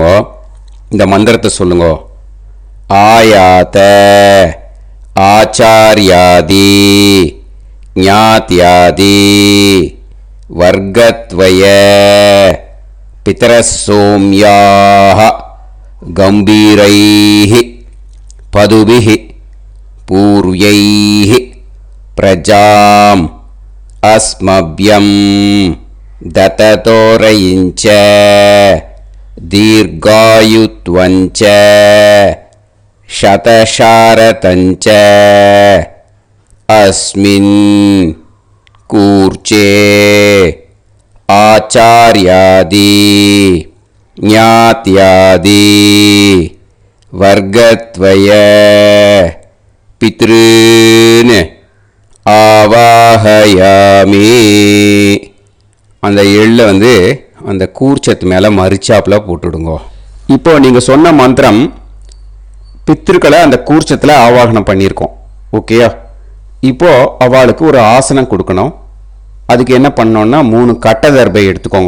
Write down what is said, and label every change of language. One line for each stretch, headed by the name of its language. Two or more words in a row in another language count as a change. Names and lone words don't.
Tamil: இந்த மந்திரத்தை சொல்லுங்க.
Sanskrit: आयात आचार्यादि ज्ञात्यादि वर्गद्वय पितरसोम्याः गम्भीरैः पथिभिः पूर्व्यैः प्रजाम् अस्मभ्यम् ददतोरयिञ्च दीर्घायुत्वञ्च शतशारदञ्च अस्मिन् कूर्चे आचार्यादि ज्ञात्यादि वर्गत्वय पितॄन् ஆவாஹயாமி.
Tamil: அந்த எள்ளை அந்த கூர்ச்சத்து மேலே மரிச்சாப்பில் போட்டுடுங்க. இப்போ நீங்கள் சொன்ன மந்திரம் பித்ருக்களை அந்த கூர்ச்சத்தில் ஆவாகனம் பண்ணியிருக்கோம், ஓகேயா? இப்போது அவளுக்கு ஒரு ஆசனம் கொடுக்கணும். அதுக்கு என்ன பண்ணோன்னா 3 கட்டை தர்பை எடுத்துக்கோங்க.